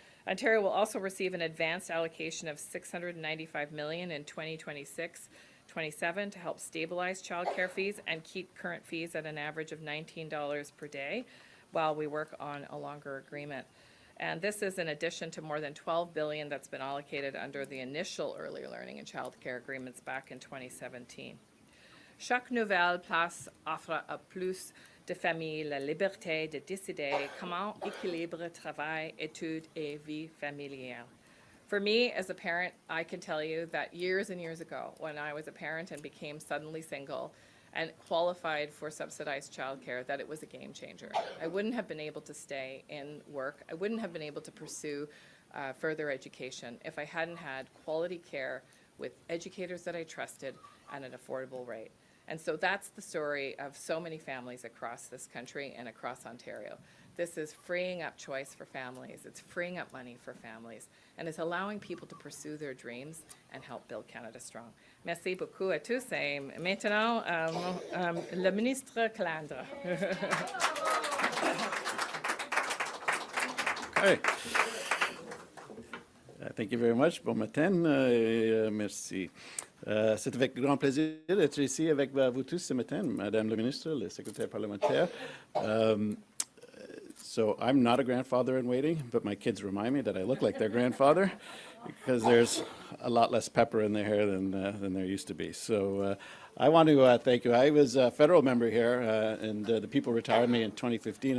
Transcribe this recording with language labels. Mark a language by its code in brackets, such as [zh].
[en] Ontario will also receive an advanced allocation of $695 million in 2026-27 to help stabilize childcare fees and keep current fees at an average of $19 per day while we work on a longer agreement. And this is in addition to more than $12 billion that's been allocated under the initial early learning and childcare agreements back in 2017. [fr] Chaque nouvelle place offre à plus de familles la liberté de décider comment équilibrer travail, études et vie familiale. [en] For me, as a parent, I can tell you that years and years ago, when I was a parent and became suddenly single and qualified for subsidized childcare, that it was a game changer. I wouldn't have been able to stay in work. I wouldn't have been able to pursue further education if I hadn't had quality care with educators that I trusted at an affordable rate. And so that's the story of so many families across this country and across Ontario. This is freeing up choice for families, it's freeing up money for families, and it's allowing people to pursue their dreams and help build Canada strong. [fr] Merci beaucoup à tous. Et maintenant, le ministre Calandra. [en] Okay. Thank you very much. [fr] Bon matin. Merci. C'est avec grand plaisir d'être ici avec vous tous ce matin, Madame la Ministre, le secrétaire parlementaire. [en] So I'm not a grandfather in waiting, but my kids remind me that I look like their grandfather because there's a lot less pepper in their hair than there used to be. So I want to thank you. I was a federal member here, and the people retired me in 2015.